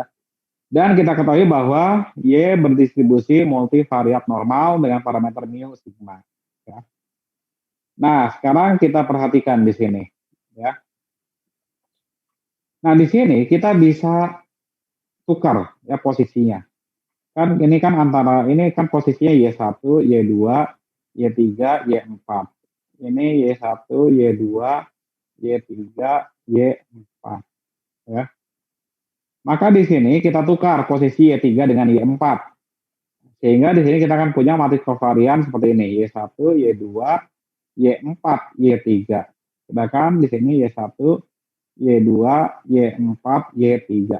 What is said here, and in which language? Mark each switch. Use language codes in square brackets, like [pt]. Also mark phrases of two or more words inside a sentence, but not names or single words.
[id] Dan kita ketahui bahwa Y berdistribusi multivariat normal dengan parameter mu sigma, ya. Nah, sekarang kita perhatikan di sini, ya. Nah, di sini kita bisa tukar, ya, posisinya. Kan ini kan antara ini kan posisinya Y1, Y2, Y3, Y4. Ini Y1, Y2, Y3, Y4, ya. Maka di sini kita tukar posisi Y3 dengan Y4. Sehingga di sini kita akan punya matriks covarian seperti ini, Y1, Y2, Y4, Y3. Sedangkan di sini Y1, Y2, Y4, Y3.